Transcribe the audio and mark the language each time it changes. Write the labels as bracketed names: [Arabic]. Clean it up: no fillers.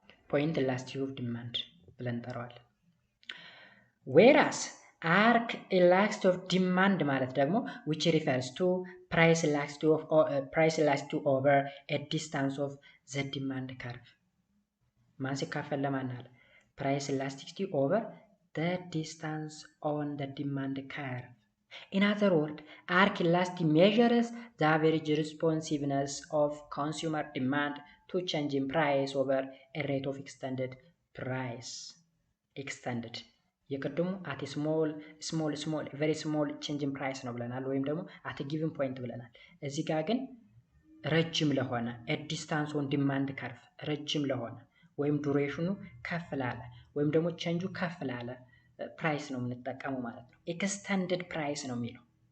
[English] ፖይንት ኢላስቲክ ኦፍ ዲማንድ ብለን እንጠራዋለን። ዌራስ አርክ ኢላስቲክ ኦፍ ዲማንድ ማለት ደግሞ which refers to price elasticity over a distance of the demand curve [Amharic] ማን ሲካፈል ለማን አለ? [English] price elasticity over the distance on the demand curve. In other words, arc elasticity measures the average responsiveness of consumer demand to change in price over a rate of extended price. [Amharic] Extended የቅድሙ [English] at a small very small change in price [Amharic] ነው ብለናል፣ ወይም ደግሞ at a given point ብለናል። እዚህ ጋር ግን ረጅም ለሆነ [English] a distance on demand curve [Amharic] ረጅም ለሆነ ወይም ዱሬሽኑ ከፍ ላለ ወይም ደግሞ ቼንጁ ከፍ ላለ ፕራይስ ነው የምንጠቀመው ማለት ነው። ኤክስተንድድ ፕራይስ ነው የሚለው።